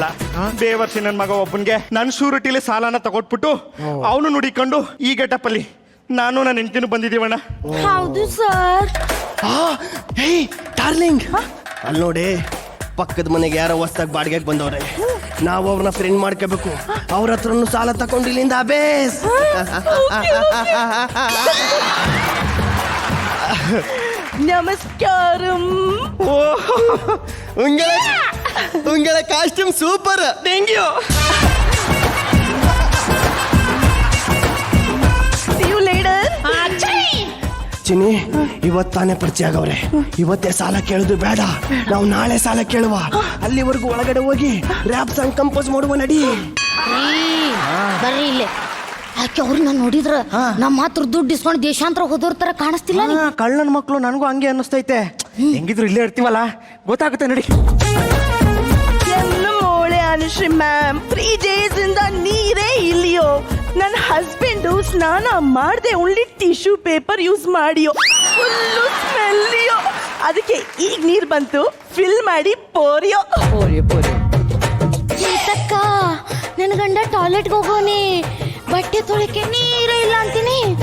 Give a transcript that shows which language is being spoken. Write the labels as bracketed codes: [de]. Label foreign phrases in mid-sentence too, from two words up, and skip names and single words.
[kn] ಬೇವರ್ಸಿ ನನ್ ಮಗ ಒಬ್ಬನ್ಗೆ ನನ್ ಶೂರಿಟಿಲಿ ಸಾಲನ ತಗೊಟ್ಬಿಟ್ಟು ಅವನು ನುಡಿಕೊಂಡು ಈ ಗೆಟಪ್ ಅಲ್ಲಿ ನಾನು ನನ್ನ ಹೆಂಡತಿನೂ ಬಂದಿದೀವಣ್ಣ. ಹೌದು ಸರ್. ಡಾರ್ಲಿಂಗ್ ಅಲ್ಲಿ ನೋಡಿ, ಪಕ್ಕದ ಮನೆಗೆ ಯಾರೋ ಹೊಸ್ದಾಗಿ ಬಾಡಿಗೆಗೆ ಬಂದವ್ರೆ. ನಾವು ಅವ್ರನ್ನ ಫ್ರೆಂಡ್ ಮಾಡ್ಕೋಬೇಕು. ಅವ್ರ ಹತ್ರನು ಸಾಲ ತಗೊಂಡು ಇಲ್ಲಿಂದ ಬೇಸ್. [ml] നമസ്കാരം. ഉങ്ങളെ കാസ്റ്റ്യൂം സൂപ്പർ. [en] thank you. See you later. [kn] ಚಿನಿ ಇವತ್ತಾನೆ ಪರಿಚಯ ಆಗವ್ರೆ. ಇವತ್ತೇ ಸಾಲ ಕೇಳುದು ಬೇಡ, ನಾವು ನಾಳೆ ಸಾಲ ಕೇಳುವ. ಅಲ್ಲಿವರೆಗೂ ಒಳಗಡೆ ಹೋಗಿ [en] rap song compose [kn] ಮಾಡುವ. ನಡಿ ಬರ್ರಿ ಇಲ್ಲೇ. ಯಾಕೆ ಅವ್ರನ್ನ ನೋಡಿದ್ರ ನಮ್ಮ ಹತ್ರ ದುಡ್ಡು ಇಸ್ಕೊಂಡು ದೇಶಾಂತರ ಹೋದವ್ರ ತರ ಕಾಣಿಸ್ತಿಲ್ಲ. ಕಳ್ಳನ ಮಕ್ಕಳು ನನಗೂ ಹಂಗೆ ಅನ್ನಿಸ್ತೈತೆ. ಹೆಂಗಿದ್ರು ಇಲ್ಲೇ ಇರ್ತೀವಲ್ಲ, ಗೊತ್ತಾಗುತ್ತೆ. ನಡಿ. മോളെ അനുശ്രീ മാം, 3 days ಇಂದ ನೀರೇ ಇಲ್ಲಿಯೋ. ನನ್ನ ಹಸ್ಬೆಂಡು ಸ್ನಾನ ಮಾಡದೆ [en] only tissue paper use [kn] ಮಾಡಿಯೋ. ಫುಲ್ಲು ಸ್ಮೆಲ್ಲಿಯೋ. ಅದಕ್ಕೆ ಈಗ ನೀರು ಬಂತು, ಫಿಲ್ ಮಾಡಿ ಪೋರಿಯೋ. ತಕ್ಕ ನನ್ನ ಗಂಡ ಟಾಯ್ಲೆಟ್ಗೆ ಹೋಗೋನೆ, ಬಟ್ಟೆ ತೊಳಕ್ಕೆ ನೀರೇ ಇಲ್ಲ ಅಂತೀನಿ.